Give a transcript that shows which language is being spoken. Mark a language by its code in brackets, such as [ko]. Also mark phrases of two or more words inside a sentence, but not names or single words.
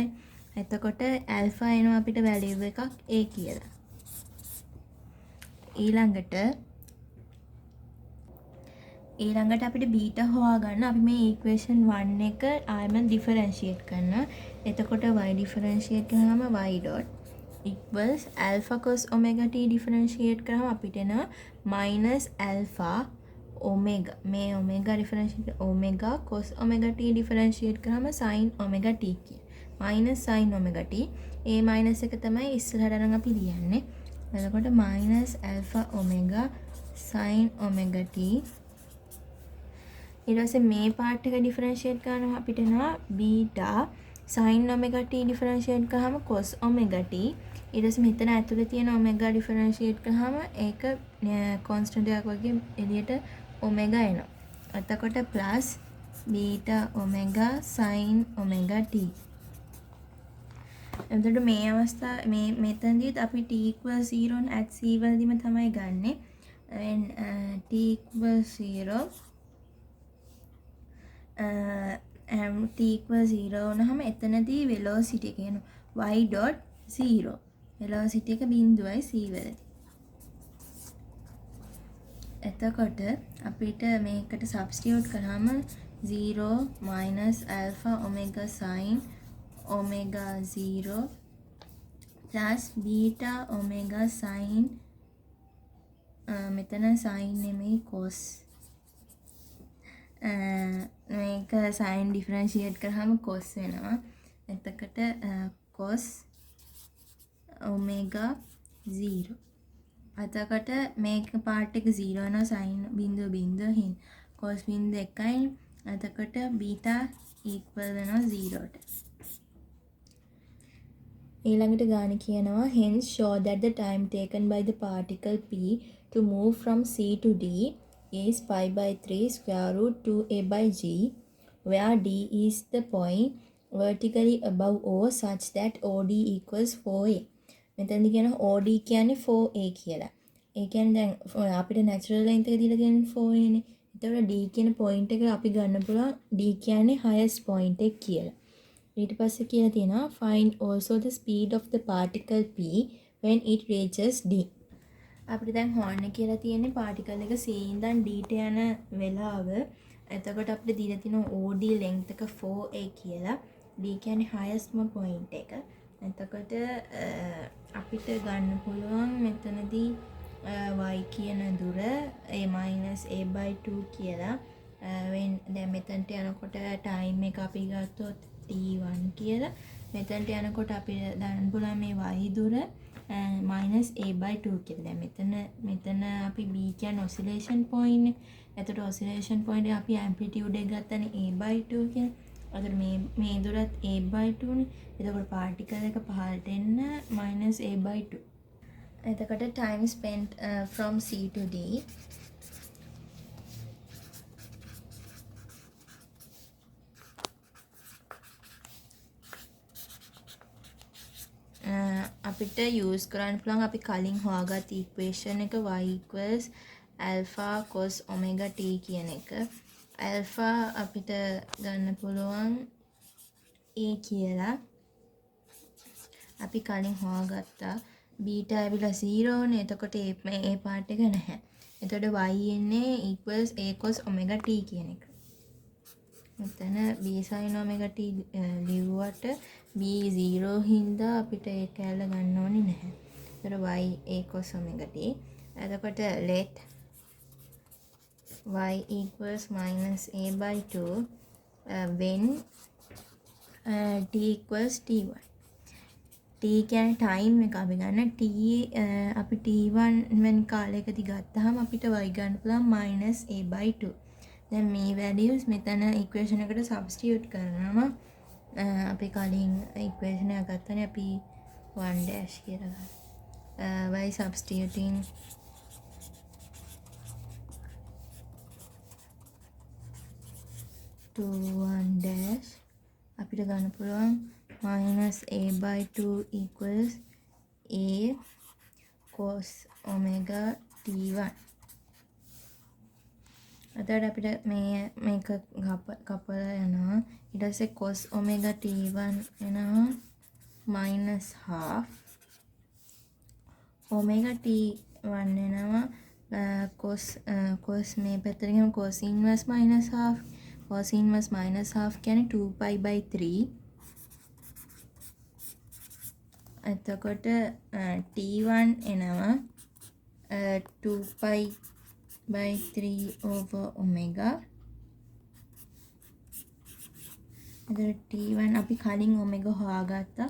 [si] එතකොට alpha එනවා අපිට value එකක් a කියලා. ඊළඟට අපිට බීටා හොයාගන්න අපි මේ equation 1 එක ආයෙම differentiate කරනවා. [en] එතකොට y differentiate කරාම y dot equals alpha cos omega t differentiate [si] කරාම අපිට එනවා [en] minus alpha omega. මේ omega differentiate omega cos omega t differentiate කරාම sin omega t කිය. minus sin omega t. [si] ඒ minus එක තමයි ඉස්සරහට නම් අපි ලියන්නේ. [en] එතකොට minus alpha omega sin omega t. [si] ඊට පස්සේ මේ [en] part එක differentiate [si] කරනවා අපිට එනවා [en] beta sin omega t differentiate කරාම cos omega t. [si] ඊට පස්සේ මෙතන ඇතුලේ තියෙන [en] omega differentiate [si] කරාම ඒක constant එකක් වගේ එළියට omega එනවා. [en] එතකොට plus beta omega sin omega t. [si] එතකොට මේ අවස්ථාව මේ මෙතනදීත් අපි [en] t equals 0 at c [si] වලදීම තමයි ගන්නෙ. [en] when t equals 0 t equals 0 [si] වුණාම එතනදී [en] velocity [si] එක කියනවා [en] y dot 0. [si] velocity එක බිඳුවයි c වලදී. එතකොට අපිට මේකට substitute කරාම 0 [en] minus alpha omega sin [si] omega 0 plus beta omega sin මෙතන sin නෙමෙයි cos මේක [en] sin differentiate [si] කරාම cos වෙනවා. [en] එතකොට cos omega 0. [si] එතකොට මේක part එක 0 වෙනවා sin බිඳුව බිඳුව හින් cos බිඳුව 1යි. එතකොට [en] beta equal [si] වෙනවා 0ට. ඊළඟට ගාන කියනවා [en] hence show that the time taken by the particle p to move from c to d is pi by 3 square root 2a by g, where d is the point vertically above o such that OD equals 4a. [si] මෙතනදී කියනවා OD කියන්නේ 4a කියලා. ඒ කියන්නේ දැන් අපිට natural length එක දීලා තියෙන්නේ 4a නේ. එතකොට d කියන point එක අපි ගන්න පුළුවන් d කියන්නේ [en] highest point [si] එක කියලා. ඊට පස්සේ කියලා තියෙනවා [en] find also the speed of the particle p when it reaches d. [si] අපිට දැන් හොයන්න කියලා තියෙන්නේ particle එක c ඉඳන් d ට යන වෙලාව. එතකොට අපිට දීලා තියෙනවා [en] OD length [si] එක 4a කියලා. d කියන්නේ highestම point එක. එතකොට අපිට ගන්න පුළුවන් මෙතනදී y කියන දුර [en] a minus a/2 [si] කියලා. දැන් මෙතනට යනකොට time එක අපි ගත්තොත් t1 කියලා. මෙතනට යනකොට අපිට දාන්න පුළුවන් මේ y දුර [en] minus a/2 [si] කියලා. දැන් මෙතන අපි b කියන්නේ [en] oscillation point [si] නේ. එතකොට [en] oscillation point [si] එක අපි amplitude එක ගත්තනේ a/2 කියලා. අතට මේ දුරත් a/2 නේ. එතකොට particle එක පහළට එන්න [en] minus a/2. [si] එතකොට [en] time spent from c to d [si] අපිට use කරන්න පුළුවන් අපි කලින් හොයාගත් equation එක [en] y equals alpha cos omega t [si] කියන එක. alpha අපිට ගන්න පුළුවන් a කියලා. අපි කලින් හොයාගත්තා. beta ඇවිල්ලා 0 නේ. එතකොට [en] a part [si] එක නැහැ. එතකොට y එන්නේ [en] equals a cos omega t [si] කියන එක. මෙතන [en] b sin omega t [si] ලිව්වට b 0 හින්දා අපිට ඒ කැල්ල ගන්න ඕනේ නැහැ. [en] එතකොට y a cos omega t. එතකොට let y equals minus a/2 when t equals t1. [si] t කියන්නේ time එක අපි ගන්න. t අපි t1 වෙනි කාලයකදී ගත්තාම අපිට y ගන්න පුළුවන් [en] minus a/2. [si] දැන් මේ values මෙතන equation එකට substitute කරනවා. අපි කලින් equation එක ගත්තනේ අපි 1 dash කියලා ගන්න. [en] by substituting to 1 dash [si] අපිට ගන්න පුළුවන් [en] minus a/2 equals a cos omega t1. [si] අතට අපිට මේක කපලා යනවා. ඊට පස්සේ [en] cos omega t1 [si] එනවා [en] minus half omega t1 [si] එනවා cos මේ පැත්තට ගියම [en] cos inverse minus half. cos inverse minus half කියන්නේ 2π/3. [si] එතකොට t1 එනවා 2π/3 [en] over omega. [si] එතකොට t1 අපි කලින් omega හොයාගත්තා.